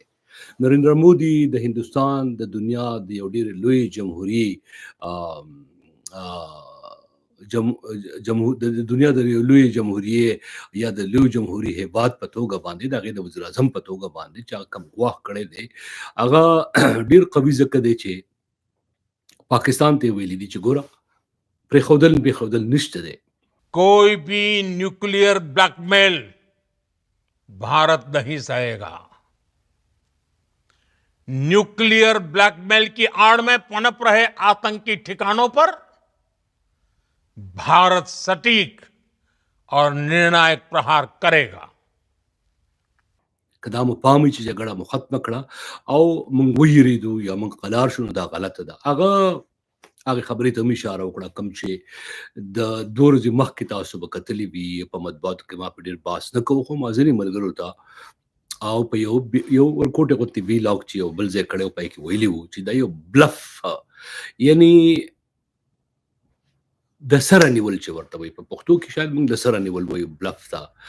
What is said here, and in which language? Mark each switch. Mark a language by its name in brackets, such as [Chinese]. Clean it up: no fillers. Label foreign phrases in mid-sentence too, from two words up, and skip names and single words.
[Pashto] نریندر مودي د هندوستان د دنیا د یو ډېر لوی جمهوري د دنیا د لوی جمهوریې یا د لوی جمهوري هیواد په توګه باندې د هغې د وزیر اعظم په توګه باندې چې هغه کوم ګواښ کړی دی هغه ډېر قوي ځکه دی چې پاکستان ته یې ویلي دي چې ګوره پرېښودل نشته دی. [Hindi] कोई भी [English] nuclear blackmail [Hindi] भारत नहीं सहेगा। [English] nuclear blackmail [Hindi] की आड़ में पनप रहे आतंकी ठिकानों पर भारत सटीक और निर्णायक प्रहार करेगा। [Pashto] که دا مو پام وي چې جګړه مو ختمه کړه او موږ ویریدو یا موږ قلار شو نو دا غلطه ده. هغه خبرې ته مې اشاره وکړه کوم چې د 2 ورځې مخکې تاسو به کتلي وي په مطبوعاتو کې ما په ډېر بحث نه کوو خو ما ځینې ملګرو ته او په یو ورکوټې غوندې ویلاګ چې یو بل ځای کړی و پای کې ویلي وو چې دا یو بلف یعنی د سره نیول چې ورته وایي په پښتو کې شاید موږ د سره نیول وایو بلف ته